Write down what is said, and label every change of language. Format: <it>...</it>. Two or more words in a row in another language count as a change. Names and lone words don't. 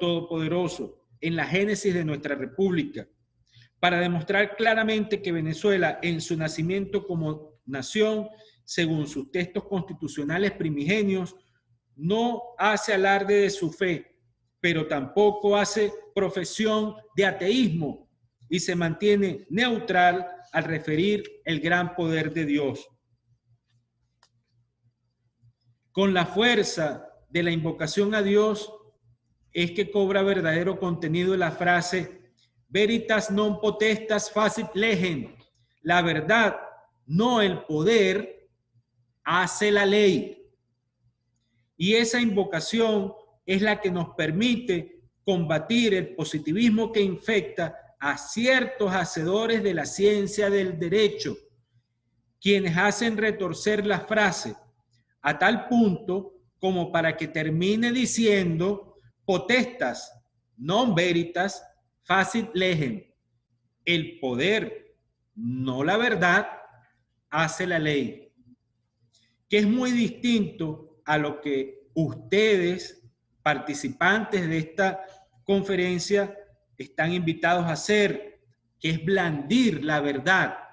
<es>Todopoderoso, en la génesis de nuestra república, para demostrar claramente que Venezuela, en su nacimiento como nación, según sus textos constitucionales primigenios, no hace alarde de su fe, pero tampoco hace profesión de ateísmo y se mantiene neutral al referir el gran poder de Dios. Con la fuerza de la invocación a Dios es que cobra verdadero contenido la frase</es> <la>veritas non potestas facit legem,</la> <es>la verdad, no el poder, hace la ley. Y esa invocación es la que nos permite combatir el positivismo que infecta a ciertos hacedores de la ciencia del derecho, quienes hacen retorcer la frase a tal punto como para que termine diciendo</es> <la>potestas non veritas facit legem,</la> <es>el poder, no la verdad, hace la ley, que es muy distinto a lo que ustedes, participantes de esta conferencia, están invitados a hacer, que es blandir la verdad</es>